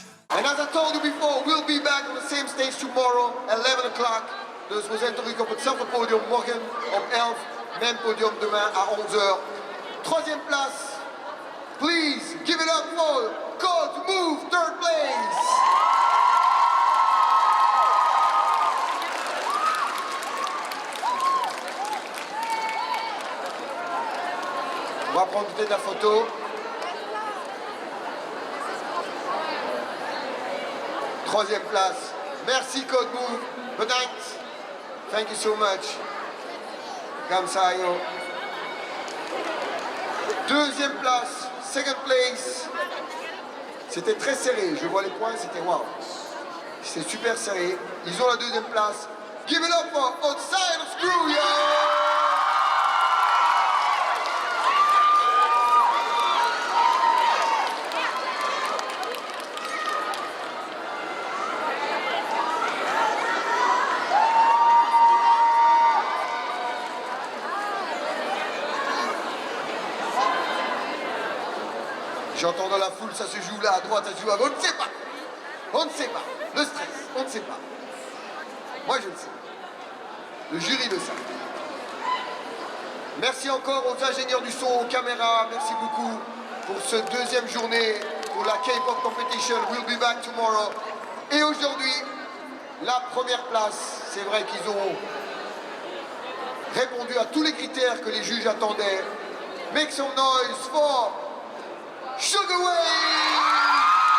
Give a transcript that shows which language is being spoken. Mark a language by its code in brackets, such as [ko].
[en] And as I told you before, we'll be back on the same stage tomorrow, 11 o'clock. [nl] Dus we zijn terug op hetzelfde podium morgen om 11. [fr] Même podium demain à 11h. Troisième place. [en] Please give it up for Code Move, third place. [fr] On va prendre peut-être la photo. Troisième place. Merci Code Move. [nl] Bedankt. [en] Thank you so much. [ko] Kamsayo. [fr] Deuxième place. [en] Second place. [fr] C'était très serré. Je vois les points, c'était waouh. C'était super serré. Ils ont la deuxième place. [en] Give it up for Outside of Screw, yo! [fr] J'entends dans la foule, ça se joue là, à droite, ça se joue à gauche, on ne sait pas. On ne sait pas. Le stress, on ne sait pas. Moi, je le sais. Le jury le sait. Merci encore aux ingénieurs du son, aux caméras. Merci beaucoup pour cette deuxième journée pour la K-pop competition. [en] We'll be back tomorrow. [fr] Et aujourd'hui, la première place. C'est vrai qu'ils ont répondu à tous les critères que les juges attendaient. [en] Make some noise for Sugar Wave!